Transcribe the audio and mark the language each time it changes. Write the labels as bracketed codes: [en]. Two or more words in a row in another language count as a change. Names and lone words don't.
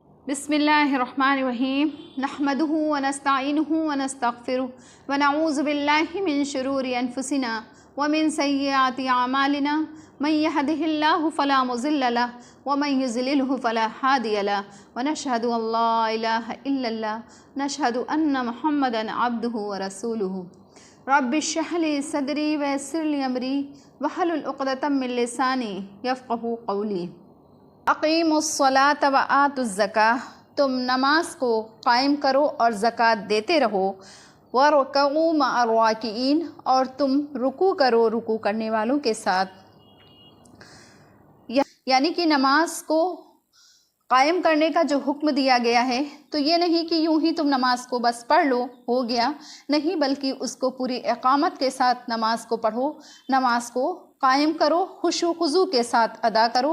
[ar] بسم الله الرحمن الرحيم نحمده ونستعينه ونستغفره ونعوذ بالله من شرور أنفسنا ومن سيئات أعمالنا من يهده الله فلا مضل له ومن يضلله فلا هادي له ونشهد أن لا إله إلا الله نشهد أن محمدا عبده ورسوله رب اشرح لي صدري ويسر لي أمري واحلل عقدة من لساني يفقهوا قولي. أقيموا الصلاة وآتوا الزكاة, [hi] तुम नमाज को कायम करो और ज़कात देते रहो। [ar] واركعوا مع الراكعين, [hi] और तुम रुकू करो रुकू करने वालों के साथ। यानी कि नमाज को कायम करने का जो हुक्म दिया गया है, तो ये नहीं कि यूं ही तुम नमाज को बस पढ़ लो हो गया, नहीं, बल्कि उसको पूरी इक़ामत के साथ नमाज को पढ़ो, नमाज को कायम करो, खुशू खुजू के साथ अदा करो।